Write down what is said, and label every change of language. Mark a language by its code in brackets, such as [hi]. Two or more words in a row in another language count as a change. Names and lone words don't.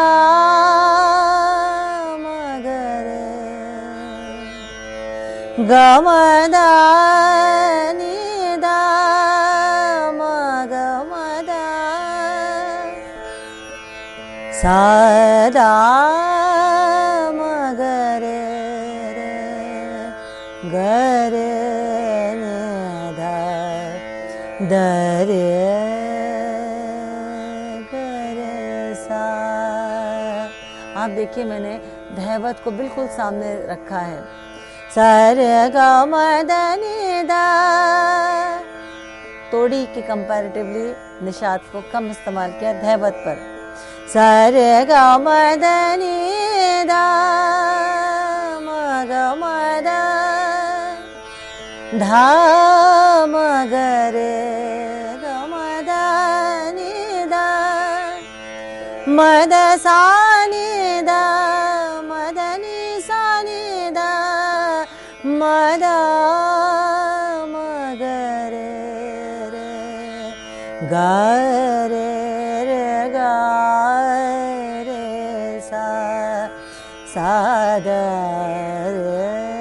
[hi] म ग रे ग म द नि द म ग म द सा द म ग रे रे ग रे नि द द रे आप देखिए मैंने धैवत को बिल्कुल सामने रखा है। सर ग म द नि द, तोड़ी के कंपैरेटिवली निषाद को कम इस्तेमाल किया धैवत पर। सर ग म द नि द म ग म द ध म ग रे ग म द नि द म द सा नि द म द नि सा नि द म द म ग रे रे ग रे रे ग रे सा सा द रे